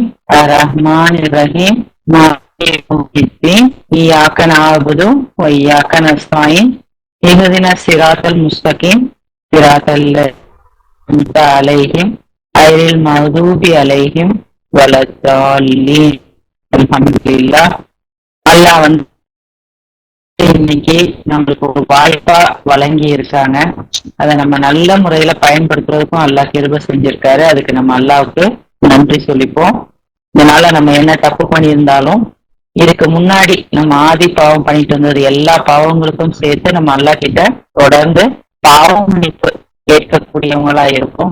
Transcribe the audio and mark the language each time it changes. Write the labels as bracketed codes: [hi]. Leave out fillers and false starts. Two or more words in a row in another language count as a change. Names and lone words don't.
[ar] الرحمن الرحيم. مالك يوم الدين. إياك نعبد وإياك نستعين. اهدنا الصراط المستقيم. صراط الذين عليهم غير المغضوب عليهم ولا الضالين. [ta] அல்ஹம்துலில்லாஹ். அல்லாஹ் இன்னைக்கு நம்மளுக்கு ஒரு வாய்ப்பா வழங்கி இருக்காங்க. அதை நம்ம நல்ல முறையில பயன்படுத்துறதுக்கும் அல்லாஹ் கிருபை செஞ்சிருக்காரு. அதுக்கு நம்ம அல்லாஹ்வுக்கு நன்றி சொல்லிப்போம். இதனால நம்ம என்ன தப்பு பண்ணியிருந்தாலும் இதுக்கு முன்னாடி நம்ம ஆதி பாவம் பண்ணிட்டு வந்தது எல்லா பாவங்களுக்கும் சேர்த்து நம்ம அல்லாஹ் கிட்ட தொடர்ந்து பாவம் மன்னிப்பு கேட்கக்கூடியவங்களா இருக்கும்.